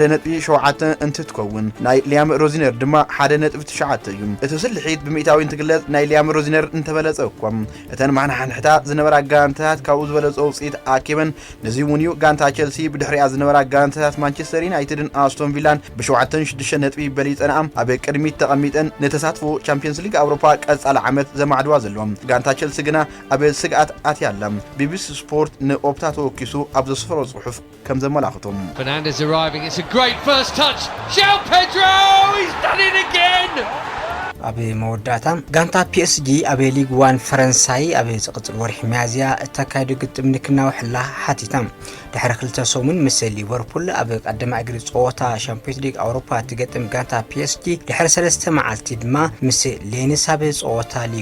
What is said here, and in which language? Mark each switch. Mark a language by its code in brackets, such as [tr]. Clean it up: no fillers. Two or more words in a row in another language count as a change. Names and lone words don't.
[ti] 1.7 እንትትከውን ናይ ሊያም ሮዚነር ድማ 1.9 እዩ እቲ ስልሒት ብምኢታዊ እንትግለጽ ናይ ሊያም ሮዚነር እንተበለጸ እኳ እተን ማሕናሕንሕታ ዝነበራ ጋንታታት ካብኡ ዝበለጸ ውጽኢት ኣኪበን ነዚ እውን እዩ ጋንታ ቼልሲ ብድሕሪኣ ዝነበራ ጋንታታት ማንቸስተር ዩናይትድን ኣስቶን ቪላን ብ7-6 ነጥቢ በሊጸንኣ ኣብ ቅድሚት ተቐሚጠን ነተሳትፎ ቻምፒየንስ ሊግ ኣውሮፓ ቀጻሊ ዓመት ዘማዕድዋ ዘለዋ ጋንታ ቼልሲ ግና ኣብ ስግኣት ኣትያ ኣላ ቢቢሲ ስፖርት ንኦፕታ ተወኪሱ ኣብ ዘስፈሮ ጽሑፍ ከም ዘመላኽቶም [en] Fernandez arriving, it's a great first touch. João Pedro, he's done it again. [ti] ኣብ መወዳእታ ጋንታ PSG ኣብ ሊግ 1 ፈረንሳይ ኣብ ዝቕጽል ወርሒ ሚያዝያ እተካይዱ ግጥም ንክናውሕላ ሓቲታ ድሕሪ 2 ሰሙን ምስ ሊቨርፑል ኣብ ቀዳማይ እግሪ ጸወታ ቻምፒየንስ ሊግ ኣውሮፓ ትገጥም ጋንታ PSG ድሕሪ 3 መዓልቲ ድማ ምስ ሌንስ ኣብ ጸወታ ሊግ